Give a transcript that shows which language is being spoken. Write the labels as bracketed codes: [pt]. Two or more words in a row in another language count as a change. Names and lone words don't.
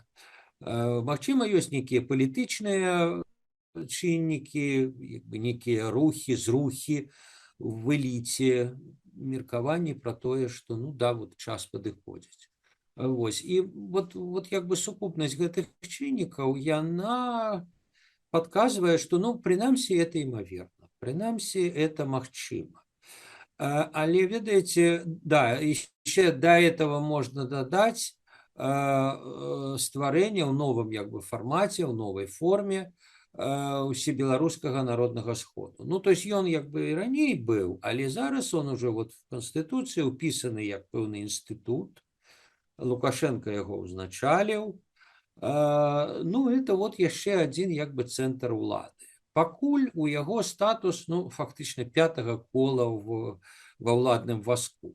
[be] Магчыма, ёсць нейкія палітычныя чыннікі, нейкія рухі, зрухі в эліце, меркаванні пра тое, што, ну, да, вот час падыходзіць. Вось, і вот як бы сукупнасць гэтых чыннікаў, яна [ru] подсказывает, что, [be] ну, прынамсі, это імаверна, прынамсі, это магчыма. Але, ведаеце, да, яшчэ да этого можна дадаць стварэнне ў новым як бы фармаце, ў новай форме усебеларускага народнага сходу. Ну, то есть ён як бы і раней быў, але зараз [ru] он уже вот в [be] Канстытуцыі ўпісаны як пэўны інстытут, Лукашенко яго ўзначаліў. [ru] Ну, это вот [be] яшчэ адзін як бы цэнтр улады. Пакуль у яго статус, ну, фактычна пятага кола ва ўладным вазку.